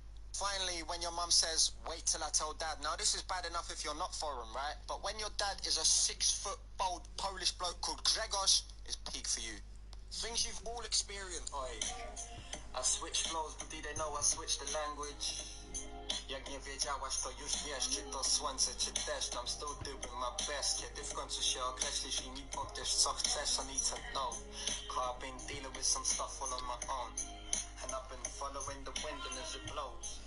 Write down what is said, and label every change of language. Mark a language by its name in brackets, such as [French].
[English] Finally, when your mum says, wait till I tell dad. Now, this is bad enough if you're not foreign, right? But when your dad is a 6-foot bold Polish bloke called Grzegorz, it's peak for you. Things you've all experienced. Oi, I switched flows, but did they know I switched the language? [Polish] Jak nie wiedziałaś, to już wiesz, czy to słońce, czy deszcz. [English] I'm still doing my best. [Polish] Kiedy w końcu się określisz i mi powiesz, co chcesz, [English] I need to know. 'Cause I've been dealing with some stuff all on my own. And I've been following the wind and as it blows.